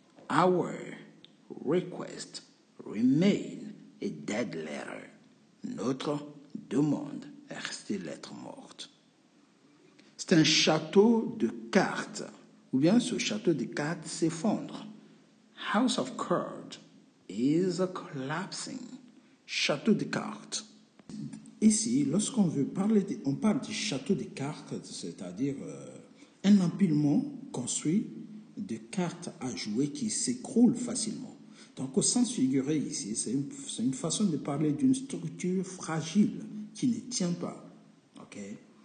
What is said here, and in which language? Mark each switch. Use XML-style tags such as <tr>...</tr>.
<en>Our request remain a dead letter.</en> <fr>Notre demande est rester lettre morte. C'est un château de cartes. Ou bien ce château de cartes s'effondre.</fr> <en>House of cards is collapsing.</en> <fr>Château de cartes. Ici, lorsqu'on veut parler, on parle du château de cartes, c'est-à-dire un empilement construit de cartes à jouer qui s'écroulent facilement. Donc, au sens figuré ici, c'est une façon de parler d'une structure fragile qui ne tient pas. Okay?</fr>